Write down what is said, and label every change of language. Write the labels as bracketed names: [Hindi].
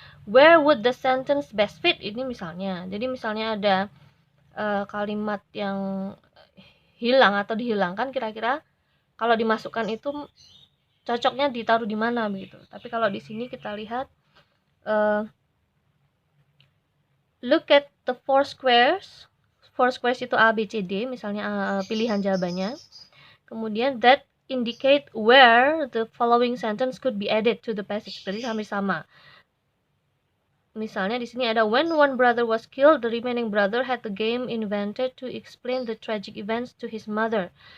[English] Where would the sentence best fit? [Indonesian] Ini misalnya. Jadi misalnya ada kalimat yang hilang atau dihilangkan, kira-kira kalau dimasukkan itu cocoknya ditaruh di mana begitu. Tapi kalau di sini kita lihat [English] look at the four squares. [Indonesian] Four squares itu A, B, C, D misalnya pilihan jawabannya. Kemudian [English] that indicate where the following sentence could be added to the passage. [Indonesian] Berarti hampir sama. Misalnya di sini ada [English] when one brother was killed, the remaining brother had the game invented to explain the tragic events to his mother.